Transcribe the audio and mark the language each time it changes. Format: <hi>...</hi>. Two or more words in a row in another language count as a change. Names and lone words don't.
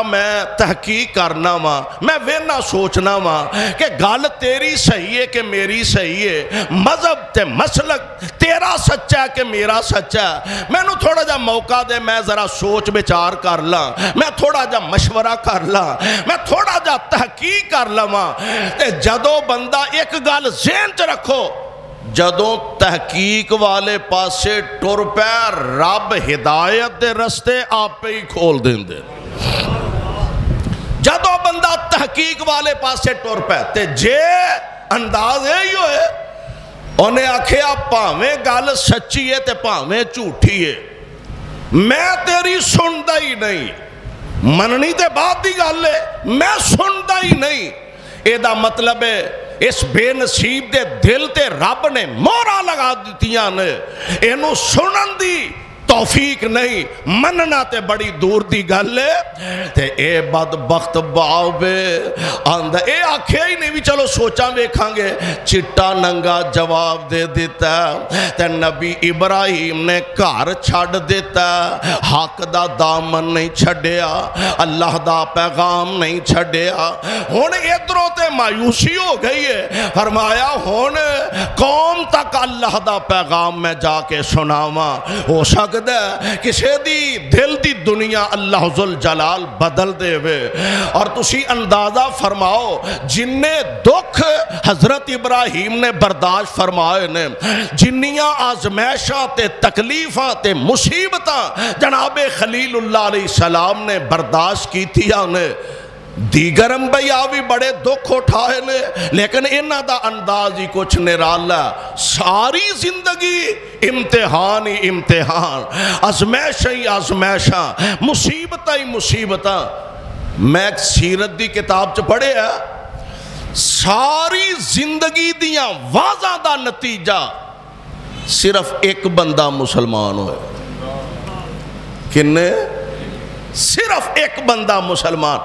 <pa>میں تحقیق کرنا ماں میں وینا سوچنا ماں کہ گل تیری صحیح ہے کہ میری صحیح ہے مذہب تے مسلک تیرا سچا ہے کہ میرا سچا ہے میں نو تھوڑا جا موقع دے میں ذرا سوچ بچار کر لاں میں تھوڑا جا مشورہ کر لاں میں تھوڑا جا تحقیق کر لواں جدو بندہ ایک گل ذہن چ رکھو جدوں تحقیق والے پاسے ٹر پے رب ہدایت دے رستے آپ پہ ہی کھول دیں دے جدوں بندہ تحقیق والے پاسے ٹر پے تے جے انداز ہے ہی ہوئے انہیں آکھیا پاویں گل سچی ہے تے پاویں جھوٹی ہے میں تیری سندا ہی نہیں مننی تے بعد دی گل ہے میں سندا ہی نہیں اے دا مطلب ہے اس بے نصیب دے دل تے رب نے مورا لگا دیتیاں نے، اینو سنن دی توفیق نہیں، مننا تے بڑی دور دی گل ہے۔ تے اے بدبخت باوے آندہ اے آکھے ہی نہیں بھی چلو سوچاں ویکھاں گے، چٹا ننگا جواب دے دیتا تے نبی ابراہیم نے گھر چھڑ دیتا، حق دا دامن نہیں چھڑیا، اللہ دا پیغام نہیں چھڑیا۔ ہون ادھروں تے مایوسی ہو گئی ہے، فرمایا ہون قوم تک اللہ دا پیغام میں جا کے سناواں، ہو سکتا کسے دی دل دی دنیا اللہ ذوالجلال بدل دے وے۔ اور تسی اندازہ فرماؤ جننے دکھ حضرت ابراہیم نے برداشت فرمائے نے، جنیاں آزمائشاں تے تکلیفاں تے مصیبتاں جناب خلیل اللہ علیہ السلام نے برداشت کی تھیا نے، دیگر انبیاء بھی بڑے دکھ اٹھائے نے، لیکن انہاں دا انداز ہی کچھ نرالا، ساری زندگی امتحان ہی امتحان، آزمائشاں ہی آزمائشاں، مصیبتاں ہی مصیبتاں۔ میں ایک سیرت دی کتاب چ پڑھے ہے، ساری زندگی دیاں واضح دا نتیجہ صرف ایک بندہ مسلمان ہوئے، کنے؟ صرف ایک بندہ مسلمان۔</pa>